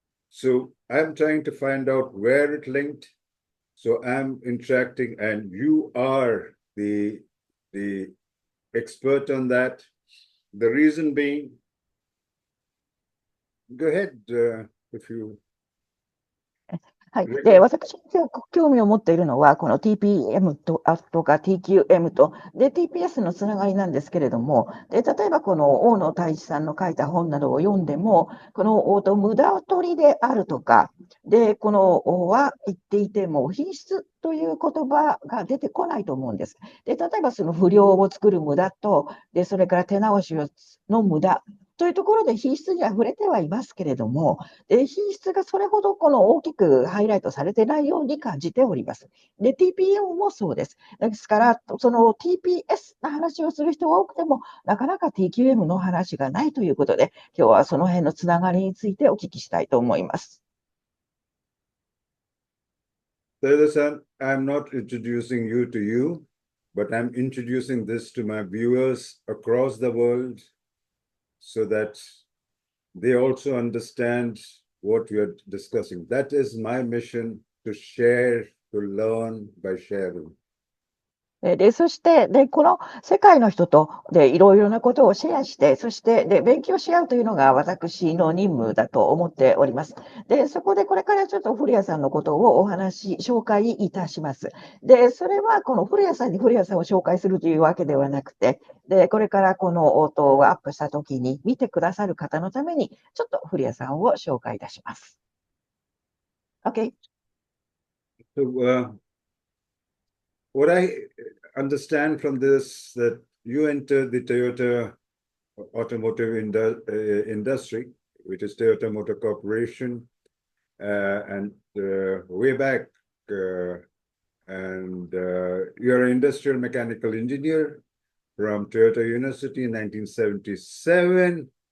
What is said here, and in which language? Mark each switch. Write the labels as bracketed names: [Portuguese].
[English] So I'm trying to find out where it linked. So I'm interacting, and you are the expert on that. The reason being, go ahead if you. [Japanese] はい。で、私が興味を持っているのは、この TPM とか TQM と、で、TPS のつながりなんですけれども、で、例えばこの大野太一さんの書いた本などを読んでも、この無駄取りであるとか、で、このは言っていても、品質という言葉が出てこないと思うんです。で、例えばその不良を作る無駄と、で、それから手直しの無駄というところで品質には触れてはいますけれども、品質がそれほどこの大きくハイライトされてないように感じております。で、TPM もそうです。ですから、その TPS の話をする人が多くても、なかなか TQM の話がないということで、今日はその辺のつながりについてお聞きしたいと思います。 [English] Toyoda-san, I'm not introducing you to you, but I'm introducing this to my viewers across the world so that they also understand what we are discussing. That is my mission, to share, to learn by sharing. [Japanese] で、そして、で、この世界の人と、で、いろいろなことをシェアして、そして、で、勉強し合うというのが私の任務だと思っております。で、そこでこれからちょっと古谷さんのことを紹介いたします。で、それはこの古谷さんに古谷さんを紹介するというわけではなくて、で、これからこの応答をアップしたときに見てくださる方のために、ちょっと古谷さんを紹介いたします。 [English] OK? So, what I understand from this, that you entered the Toyota Automotive Industry, which is Toyota Motor Corporation, and way back, and you're an industrial mechanical engineer from Toyota University in 1977,